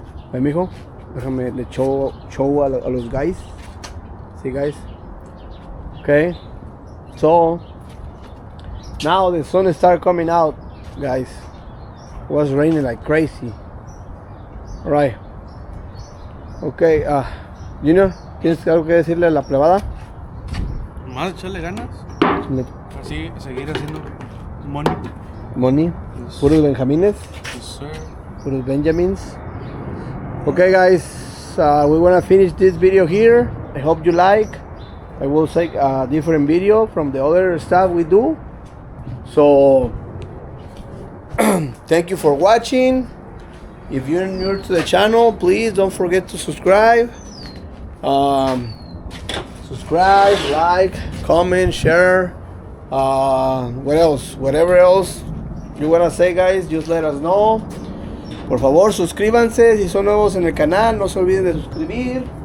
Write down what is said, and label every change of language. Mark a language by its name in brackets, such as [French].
[Spanish] Ve, mijo, déjame le show a los guys. [English] See, guys. Okay. So now the sun start coming out, guys. It was raining like crazy. All right. Okay. [Spanish] Junior, ¿tienes algo que decirle a la plebada? Más echarle ganas. Así seguir haciendo [English] Money. [Spanish] Puros Benjamines. [English] Yes, sir. Puros Benjamins. Okay, guys. We wanna finish this video here. I hope you like. I will take a different video from the other stuff we do. So thank you for watching. If you're new to the channel, please don't forget to subscribe. Subscribe, like, comment, share. What else? Whatever else you wanna say, guys, just let us know. [Spanish] Por favor, suscríbanse si son nuevos en el canal. No se olviden de suscribir.